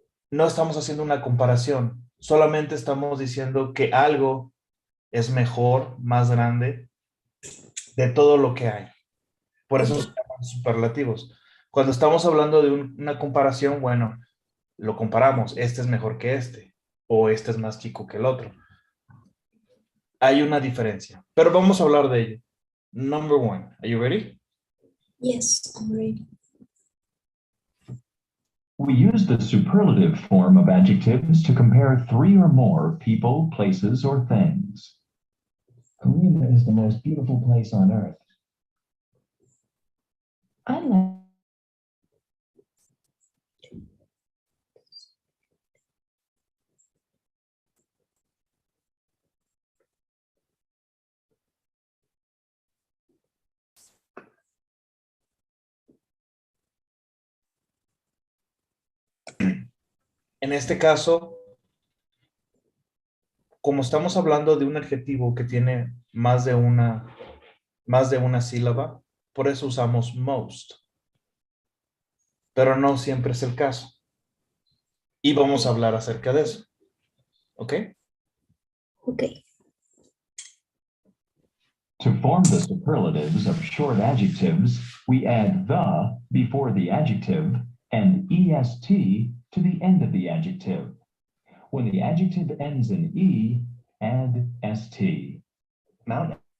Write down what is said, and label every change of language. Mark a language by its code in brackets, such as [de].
[es] No estamos haciendo una comparación, solamente estamos diciendo que algo es mejor, más grande de todo lo que hay. Por eso se llama superlativos. Cuando estamos hablando de una comparación, bueno, lo comparamos, este es mejor que este, o este es más chico que el otro. Hay una diferencia, pero vamos a hablar de ello. [en] Number one, are you ready? Yes, I'm ready. We use the superlative form of adjectives to compare three or more people, places, or things. Korea is the most beautiful place on earth. I like. [es] En este caso, como estamos hablando de un adjetivo que tiene más de una sílaba, por eso usamos most, pero no siempre es el caso. Y vamos a hablar acerca de eso. ¿Ok? [en] Okay. To form the superlatives of short adjectives, we add the before the adjective and est to the end of the adjective. When the adjective ends in e, add st. Mount